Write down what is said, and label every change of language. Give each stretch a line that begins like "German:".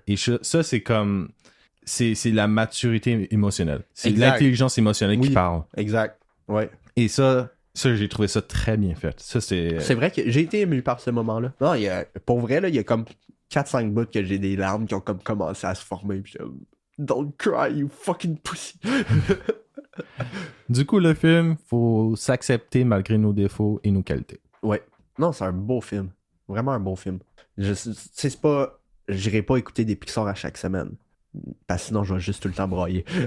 French: Et ça, c'est comme... C'est la maturité émotionnelle. C'est Exact. l'intelligence émotionnelle qui parle. Exact. Ouais. Et ça, j'ai trouvé ça très bien fait. Ça, c'est... C'est vrai que j'ai été ému par ce moment-là. Non, pour vrai, là, il y a comme 4-5 bouts que j'ai des larmes qui ont comme commencé à se former.
English: Puis don't cry, you fucking pussy.
French: Du coup, le film, faut s'accepter malgré nos défauts et nos qualités. Ouais. Non, c'est un beau film. Vraiment un beau film. C'est pas... J'irai pas écouter des Pixar à chaque semaine. Parce que sinon, je vais juste tout le temps broyer.